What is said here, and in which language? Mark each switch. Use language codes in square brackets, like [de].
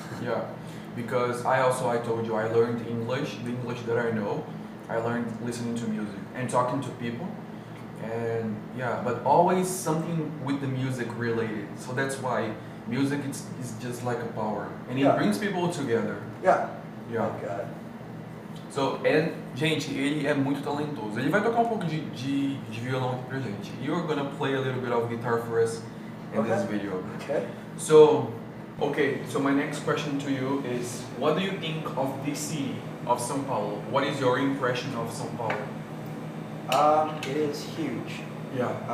[en] Yeah, because I told you I learned English, the English that I know. I learned listening to music and talking to people, and yeah, but always something with the music related. So that's why music is just like a power, and it Yeah. brings people together. yeah, Yeah. like, So, and, [pt] gente, ele é muito talentoso. Ele vai tocar um pouco de violão aqui pra gente. [en] You're gonna play a little bit of guitar for us in this Okay. video. okay. So, okay, so my next question to you is, what do you think of this city, of São Paulo? What is your impression of São Paulo? It is huge. Yeah.